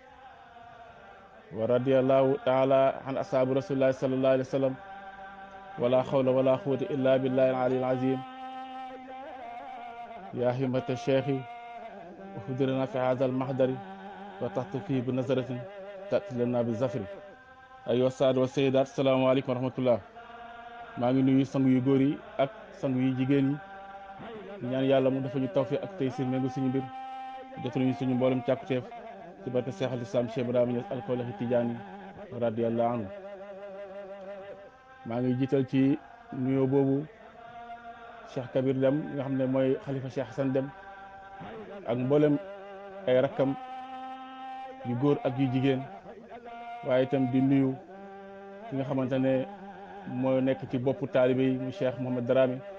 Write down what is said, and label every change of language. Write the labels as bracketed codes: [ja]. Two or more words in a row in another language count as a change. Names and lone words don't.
[ar] ورضي الله تعالى عن أصحاب رسول الله صلى الله عليه وسلم ولا حول ولا قوة إلا بالله العلي العظيم يا همة الشيخ احضرنا في هذا المحضر وتحت فيه بنظرة تأتي لنا بالزفر أيها السادة والسيدات السلام عليكم ورحمة الله [wo] maa ngi nuyu sang yu góor yi ak sang yu jigéen yi ñaan yàlla mu dafa ñu tawfiq ak tey sir méngu suñu mbir jotal ñu suñu mboolem càkkuteef ci barke Seex al Islam Cheikh Ibrahima Niass alkawlaxi Tijaani [ar] رضي الله عنه [wo] maa ngi jiital ci nuyoo boobu Cheikh Kabir Dem nga xam ne mooy xalifa Cheikh Hassan Dem ak mboolem ay rakkam yu góor ak yu jigéen waaye itam di nuyu ki nga xamante ne mooy nekk ci boppu taalibe yi mu Cheikh Mouhamed Dramé